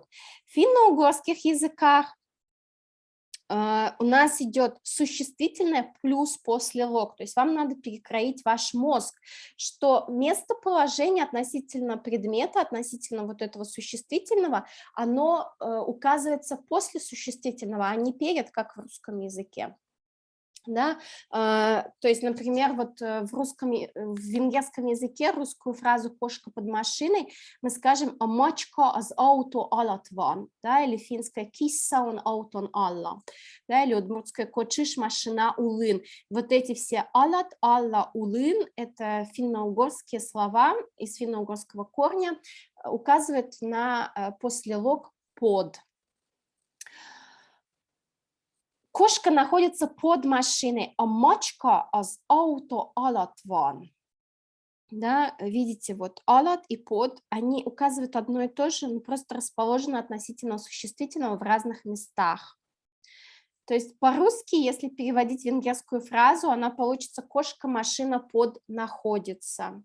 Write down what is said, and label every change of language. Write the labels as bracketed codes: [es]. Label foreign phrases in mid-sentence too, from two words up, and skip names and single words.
[ru] В финно-угорских языках у нас идет существительное плюс после лог, то есть вам надо перекроить ваш мозг, что местоположение относительно предмета, относительно вот этого существительного, оно указывается после существительного, а не перед, как в русском языке. Да? То есть, например, вот в венгерском языке русскую фразу «кошка под машиной» мы скажем [hu] «a mačka az autó alatt van», [ru] да? Или финская [fi] «kissa on auton alla», [ru] да? Или удмуртская [udm] «кочиш машина улын». [ru] Вот эти все «alatt», «alla», «улын» — это финно-угорские слова из финно-угорского корня, указывают на послелог «под». Кошка находится под машиной, а [hu] mačka az autó alatt van. [ru] Да, видите, вот alatt и под, они указывают одно и то же, но просто расположены относительно существительного в разных местах. То есть по-русски, если переводить венгерскую фразу, она получится «кошка, машина под находится».